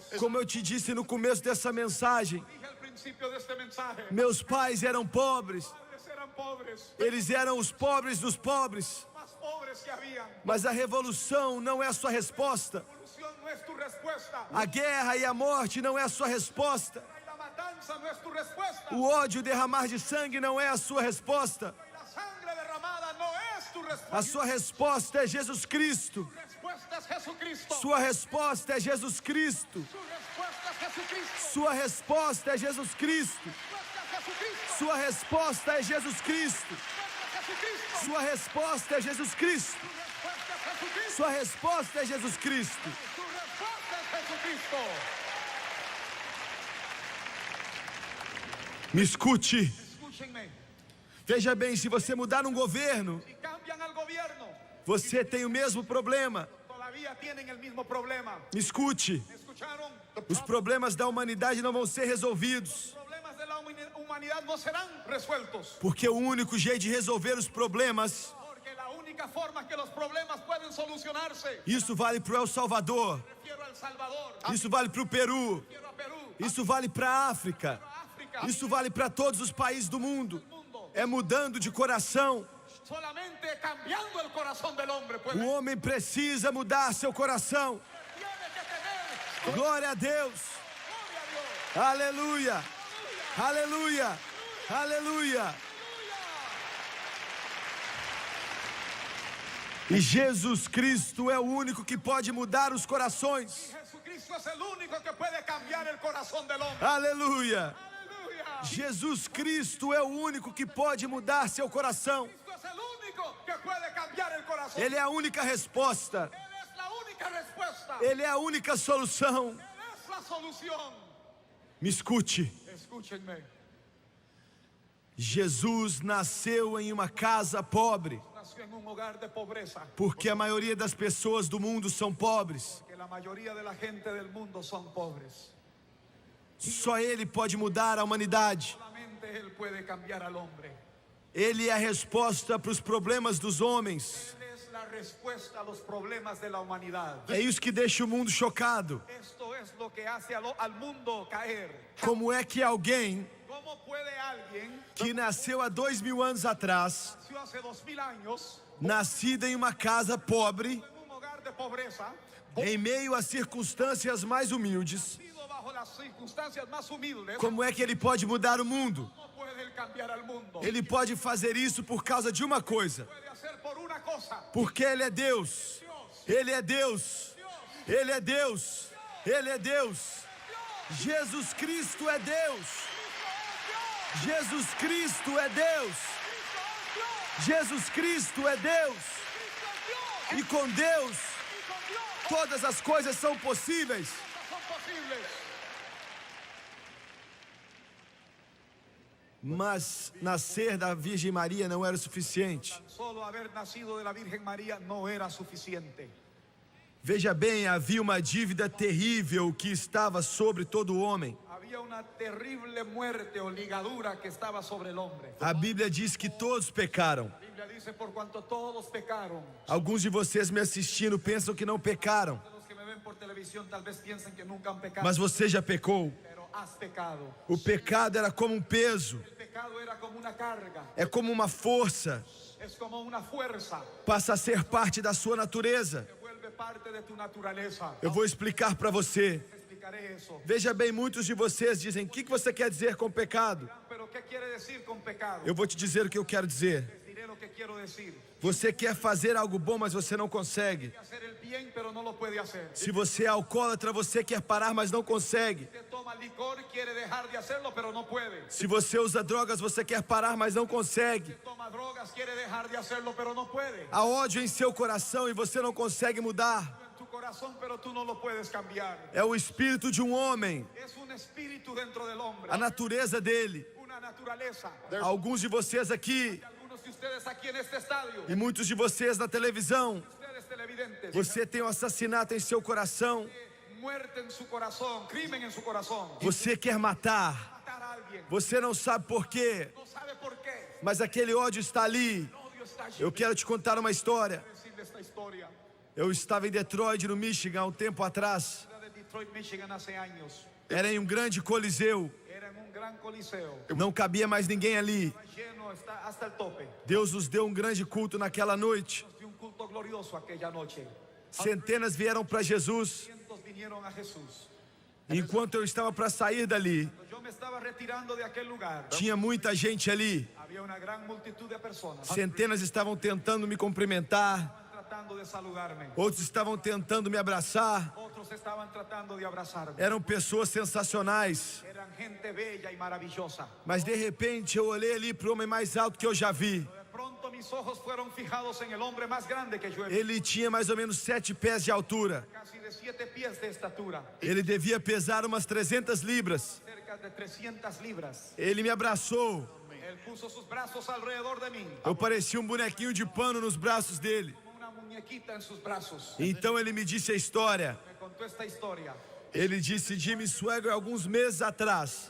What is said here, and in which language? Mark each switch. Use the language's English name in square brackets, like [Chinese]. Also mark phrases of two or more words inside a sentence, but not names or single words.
[Portuguese] Como eu te disse no começo dessa mensagem, [Spanish] Dije al principio de este mensaje. [Portuguese] meus pais eram pobres. [Spanish] Padres eran pobres. [Portuguese] Eles eram os pobres dos pobres. [Spanish] Más pobres que habían. [Portuguese] Mas a revolução não é a sua resposta. [Spanish] La revolución no es tu respuesta. [Portuguese] A guerra e a morte não é a sua resposta. [Spanish] Y la matanza no es tu respuesta. [Portuguese] O ódio, derramar de sangue não é a sua resposta. [Spanish] Y la sangre derramada no es tu [Portuguese] A [Spanish] respuesta. [Portuguese] sua resposta é Jesus Cristo. [Spanish] Tu respuesta es Jesucristo. [Portuguese] Sua resposta é Jesus Cristo. [Spanish] Su respuesta es Jesucristo. [Portuguese] Sua resposta é Jesus Cristo. [Spanish] Respuesta es Jesucristo. [Portuguese] Sua resposta é Jesus Cristo. [Spanish] Respuesta es Jesucristo. [Portuguese] Sua resposta é Jesus Cristo. [Spanish] Tu respuesta es Jesucristo. [Portuguese] Sua resposta é Jesus Cristo. Me escute. [Spanish] Escúchenme. [Portuguese] Veja bem, se você mudar um governo, [Spanish] Si cambian al gobierno, [Portuguese] você tem o mesmo problema. [Spanish] todavía tienen el mismo problema. [Portuguese] Me escute. [Spanish] ¿Me escucharon? [Portuguese] Os problemas da humanidade não vão ser resolvidos. [Spanish] Los problemas de la humanidad no serán resueltos. [Portuguese] Porque o único jeito de resolver os problemas, [Spanish] Porque la única forma que los problemas pueden solucionarse, [Portuguese] isso vale para o El Salvador, [Spanish] refiero a El Salvador, [Portuguese] isso vale para o Peru, [Spanish] refiero a Perú, [Portuguese] isso vale para a África, [Spanish] a África, [Portuguese] isso vale para todos os países do mundo. [Spanish] el mundo. [Portuguese] É mudando de coração. [Spanish] Solamente cambiando el corazón del hombre puede. [Portuguese] O homem precisa mudar seu coração. [Spanish] Tiene que tener [Portuguese] Glória a Deus. [Spanish] gloria a Dios. [Portuguese] Aleluia. Aleluia. Aleluia. E Jesus Cristo é o único que pode mudar os corações. [Spanish] Jesucristo es el único que puede cambiar el corazón del hombre. [Portuguese] Aleluia. [Spanish] Aleluya. [Portuguese] Jesus Cristo é o único que pode mudar seu coração. [Spanish] Cristo es el único que puede cambiar el corazón. [Portuguese] Ele é a única resposta. [Spanish] Él es la única respuesta. [Portuguese] Ele é a única solução. [Spanish] Él es la solución. [Portuguese] Me escute. [Spanish] Escúchenme. [Portuguese] Jesus nasceu em uma casa pobre, [Spanish] Nació en un hogar de pobreza. [Portuguese] porque a maioria das pessoas do mundo são pobres. [Spanish] Que la mayoría de la gente del mundo son pobres. [Portuguese] Só Ele pode mudar a humanidade. [Spanish] Solamente Él puede cambiar al hombre. [Portuguese] Ele é a resposta para os problemas dos homens. [Spanish] Él es la respuesta a los problemas de la humanidad. [Portuguese] É isso que deixa o mundo chocado. [Spanish] Esto es lo que hace al mundo caer. [Portuguese] Como é que alguém [Spanish] ¿Cómo puede alguien [Portuguese] que nasceu há 2000 anos atrás, [Spanish] nació hace 2000 años [Portuguese] nascida em uma casa pobre, [Spanish] en un hogar de pobreza, [Portuguese] em meio a circunstâncias mais humildes, [Spanish] nacido bajo las circunstancias más humildes, [Portuguese] como é que ele pode mudar o mundo? [Spanish] ¿cómo puede él cambiar al mundo? [Portuguese] Ele pode fazer isso por causa de uma coisa, [Spanish] Puede hacer por una cosa. [Portuguese] porque Ele é Deus. Ele é Deus. Ele é Deus. Ele é Deus. Jesus Cristo é Deus. Jesus Cristo é Deus. Jesus Cristo é Deus. E com Deus, todas as coisas são possíveis. [Spanish] Son posibles. [Portuguese] Mas nascer da Virgem Maria não era o suficiente. [Spanish] Solo haber nacido de la Virgen María no era suficiente. [Portuguese] Veja bem, havia uma dívida terrível que estava sobre todo homem. [Spanish] Había una terrible muerte o ligadura que estaba sobre el hombre. [Portuguese] A Bíblia diz que todos pecaram. [Spanish] La Biblia dice, por cuanto todos pecaron. [Portuguese] Alguns de vocês me assistindo pensam que não pecaram, [Spanish] Los que me ven por televisión tal vez piensen que nunca han pecado, [Portuguese] mas você já pecou. [Spanish] pero has pecado. [Portuguese] O pecado era como um peso, [Spanish] El pecado era como una carga, [Portuguese] é como uma força, [Spanish] es como una fuerza [Portuguese] passa a ser parte da sua natureza. [Spanish] que vuelve parte de tu naturaleza. [Portuguese] Eu vou explicar para você. [Spanish] Te explicaré eso. [Portuguese] Veja bem, muitos de vocês dizem: o que você quer dizer com pecado? [Spanish] Pero ¿qué quiere decir con pecado? [Portuguese] Eu vou te dizer o que eu quero dizer. [Spanish] Les diré lo que quiero decir. [Portuguese] Você quer fazer algo bom, mas você não consegue. [Spanish] Quiere hacer el bien, pero no lo puede hacer. [Portuguese] Se você é alcoólatra, você quer parar, mas não consegue. [Spanish] Usted toma licor, quiere dejar de hacerlo, pero no puede. [Portuguese] Se você usa drogas, você quer parar, mas não consegue. [Spanish] Usted toma drogas, quiere dejar de hacerlo, pero no puede. [Portuguese] Há ódio em seu coração e você não consegue mudar. [Spanish] En tu corazón, pero tú no lo puedes cambiar. [Portuguese] É o espírito de um homem, [Spanish] Es un espíritu dentro del hombre, [Portuguese] a natureza dele. [Spanish] una naturaleza. [Portuguese] Alguns de vocês aqui [Spanish] Algunos de ustedes aquí en este estadio, [Portuguese] e muitos de vocês na televisão, [Spanish] ustedes televidentes, [Portuguese] você tem um assassinato em seu coração. [Spanish] muerte en su corazón, crimen en su corazón. [Portuguese] Você quer matar. [Spanish] Matar a alguien, [Portuguese] Você não sabe por quê, [Spanish] no sabe por qué. [Portuguese] mas aquele ódio está ali. [Spanish] El odio está allí. [Portuguese] Eu quero te contar uma história. [Spanish] Quiero decirle esta historia. [Portuguese] Eu estava em Detroit, no Michigan, há um tempo atrás. [Spanish] Era de Detroit, Michigan, hace años. [Portuguese] Era em um grande coliseu. [Spanish] Era en un gran coliseo. [Portuguese] Não cabia mais ninguém ali. [Spanish] Está lleno, está hasta el tope. [Portuguese] Deus nos deu um grande culto naquela noite. [Spanish] Nos dio un culto glorioso aquella noche. [Portuguese] Centenas vieram para Jesus. [Spanish] Cientos vinieron a Jesús. [Portuguese] Enquanto eu estava para sair dali, [Spanish] Yo me estaba retirando de aquel lugar. [Portuguese] tinha muita gente ali. [Spanish] Había una gran multitud de personas. [Portuguese] Centenas estavam tentando me cumprimentar. [Spanish] Estaban tratando de saludarme. [Portuguese] Outros estavam tentando me abraçar. [Spanish] Otros estaban tratando de abrazarme. [Portuguese] Eram pessoas sensacionais. [Spanish] Eran gente bella y maravillosa. [Portuguese] Mas de repente eu olhei ali para o homem mais alto que eu já vi. [Spanish] De pronto mis ojos fueron fijados en el hombre más grande que yo he visto. [Portuguese] Ele tinha mais ou menos 7 pés de altura. [Spanish] Casi de 7 pies de estatura. [Portuguese] Ele devia pesar umas 300 libras. [Spanish] Cerca de 300 libras. [Portuguese] Ele me abraçou. [Spanish] Él puso sus brazos alrededor de mim. [Portuguese] Eu parecia um bonequinho de pano nos braços dele. [Spanish] Como una muñequita en sus brazos. [Portuguese] Então ele me disse a história. [Spanish] Me contó esta historia. [Portuguese] Ele disse: Jimmy Swaggart, alguns meses atrás,